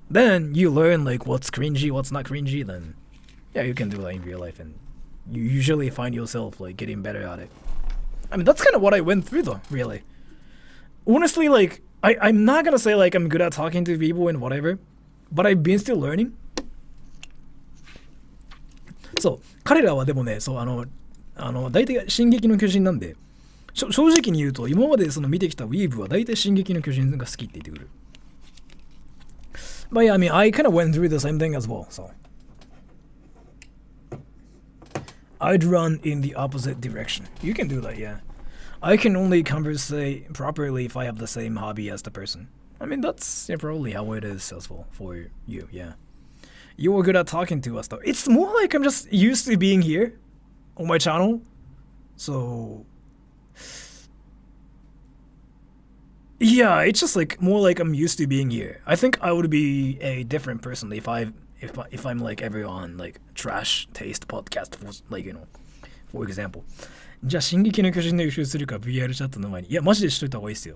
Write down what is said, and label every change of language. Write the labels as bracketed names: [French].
[English] Then you learn like what's cringy, what's not cringy. Then you can do that in real life, and you usually find yourself like getting better at it. I mean, that's kind of what I went through though, really. Honestly, like I'm not gonna say like I'm good at talking to people and whatever, but I've been still learning. [Japanese] そう彼らはでもね、そう大体進撃の巨人なんで、正直に言うと今までその見てきたウィーブは大体進撃の巨人が好きって言ってくる。 [English] But yeah, I mean, I kind of went through the same thing as well, so I'd run in the opposite direction. You can do that, yeah. I can only conversate properly if I have the same hobby as the person. I mean, that's probably how it is as well for you, yeah. You were good at talking to us though. It's more like I'm just used to being here on my channel. So yeah, it's just like more like I'm used to being here. I think I would be a different person if I'm like ever on like trash taste podcast for like for example. [Japanese] じゃあ進撃の巨人の予習するか VR チャットの前にいやマジでしといた方がいいですよ。